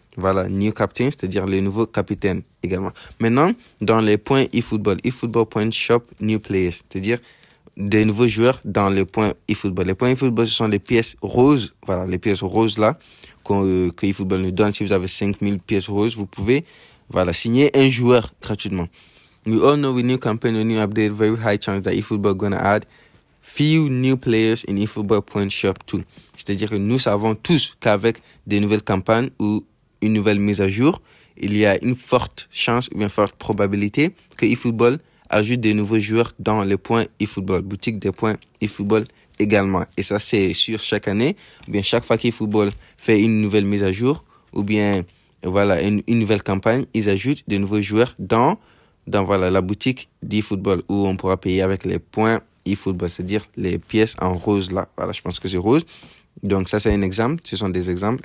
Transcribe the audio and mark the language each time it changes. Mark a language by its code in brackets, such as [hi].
[fr] Voilà, [en] new captain, [fr] c'est-à-dire les nouveaux capitaines également. Maintenant, dans les points eFootball Point Shop New Players, c'est-à-dire des nouveaux joueurs dans les points eFootball. Les points eFootball, ce sont les pièces roses, voilà, les pièces roses là, que eFootball nous donne. Si vous avez 5000 pièces roses, vous pouvez, voilà, signer un joueur gratuitement. [en] We all know with new campaign or new update, very high chance that eFootball gonna add few new players in eFootball Point Shop too. [fr] C'est-à-dire que nous savons tous qu'avec des nouvelles campagnes ou une nouvelle mise à jour, il y a une forte chance ou une forte probabilité que eFootball ajoute des nouveaux joueurs dans les points eFootball, boutique des points eFootball également. Et ça, c'est sûr chaque année, ou bien chaque fois qu'eFootball fait une nouvelle mise à jour, ou bien voilà une nouvelle campagne, ils ajoutent de nouveaux joueurs dans voilà, la boutique d'eFootball où on pourra payer avec les points eFootball, c'est-à-dire les pièces en rose là. Voilà, je pense que c'est rose. Donc ça, c'est un exemple. Ce sont des exemples.